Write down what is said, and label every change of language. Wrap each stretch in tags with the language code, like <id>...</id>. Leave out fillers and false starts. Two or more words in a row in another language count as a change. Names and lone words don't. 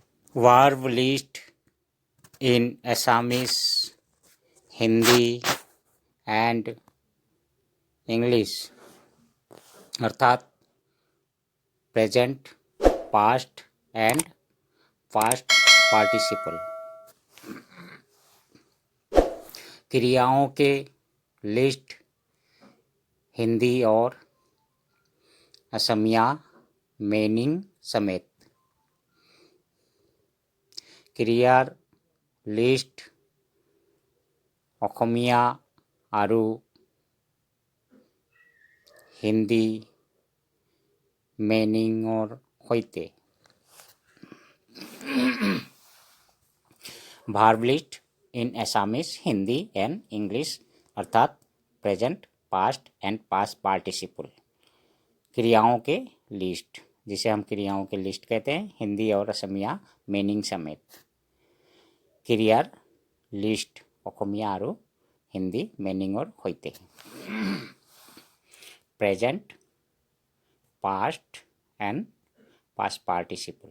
<en>verb list in Assamese, Hindi and English</en> <hi>अर्थात</hi> <en>present, past and past participle</en> <hi>क्रियाओं के लिस्ट हिंदी और असमिया मीनिंग समेत।</hi> <as>ক্ৰিয়াৰ লিষ্ট অসমীয়া আৰু হিন্দী মিনিঙৰ সৈতে।</as> <en>verb list in Assamese, Hindi and English</en> <hi>अर्थात</hi> <en>present, past and past participle</en> <hi>क्रियाओं के लिस्ट, जिसे हम क्रियाओं के लिस्ट कहते हैं, हिंदी और असमिया मीनिंग समेत।</hi> <as>ক্ৰিয়াৰ লিষ্ট অসমীয়া</as> <hi>और हिंदी मीनिंग और होते</hi> <en>present, past and past participle.</en>